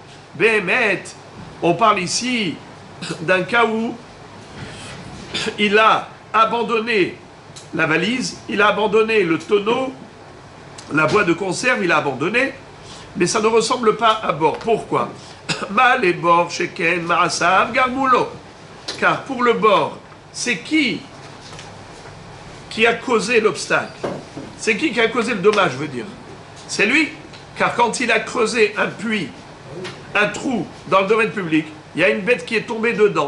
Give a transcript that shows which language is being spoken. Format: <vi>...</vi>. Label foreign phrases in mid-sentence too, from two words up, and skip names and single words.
<fr>Behemet, on parle ici d'un cas où il a abandonné la valise, il a abandonné le tonneau, la boîte de conserve, il a abandonné. Mais ça ne ressemble pas à bord. Pourquoi? Mal et bord,</fr> <he>שכן, מעשיו, גרמו לו.</he> <fr>Car pour le bord, c'est qui a causé l'obstacle? C'est qui a causé le dommage, je veux dire? C'est lui. Car quand il a creusé un puits, un trou dans le domaine public, il y a une bête qui est tombée dedans.</fr>